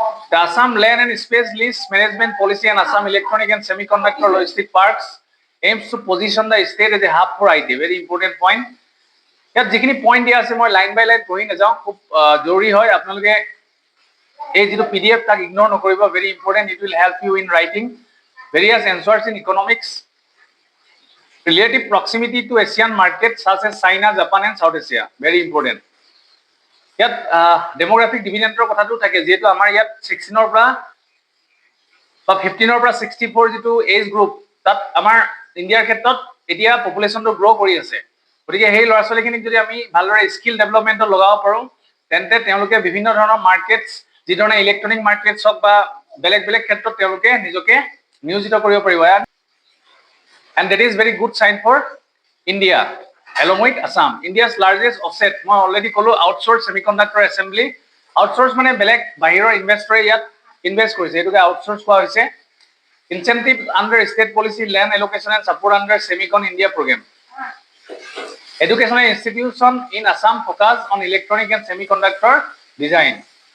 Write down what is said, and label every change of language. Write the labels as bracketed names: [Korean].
[English] The Assam Land and Space Lease Management Policy and Assam Electronic and Semiconductor Logistic Parks aims to position the state as a hub for IT. Very important point. [Assamese] ইয়াত যিখিনি point দিয়া আছে মই line বাই line পঢ়ি নাযাওঁ, খুব জৰুৰী হয় আপোনালোকে এই যেটো PDF তাক ইগনোৰ নকৰিব, very important, [English] It will help you in writing various answers in economics. Relative proximity to Asian markets such as China, Japan and South Asia, very important. [Assamese] ইয়াত ডেমোগ্ৰাফিক ডিভিডেন্টৰ কথাটো থাকে, যেহেতু আমাৰ ইয়াত 16 পৰা বা 15 পৰা 64 যেটো এজ গ্ৰুপ তাত আমাৰ ইণ্ডিয়াৰ ক্ষেত্ৰত এতিয়া পপুলেশ্যনটো গ্ৰ' কৰি আছে। গতিকে সেই ল'ৰা ছোৱালীখিনিক যদি আমি ভালদৰে স্কিল ডেভেলপমেণ্টত লগাব পাৰোঁ তেন্তে তেওঁলোকে বিভিন্ন ধৰণৰ মাৰ্কেটছ, যি ধৰণে ইলেক্ট্ৰনিক মাৰ্কেটছ হওক বা বেলেগ বেলেগ ক্ষেত্ৰত তেওঁলোকে নিজকে নিয়োজিত কৰিব পাৰিব। [English] And that is very good sign for India along with Assam. India's largest offset, [Assamese] মই already কলো [English] outsource semiconductor assembly. [Assamese] Outsource মানে বেলেগ বাহিৰৰ ইনভেষ্টৰে ইয়াত ইনভেষ্ট কৰিছে, এটোকে outsource কোৱা হৈছে। [English] Incentive under state policy, land allocation and support under Semicon India program. Educational institution in Assam focus on electronic and semiconductor design.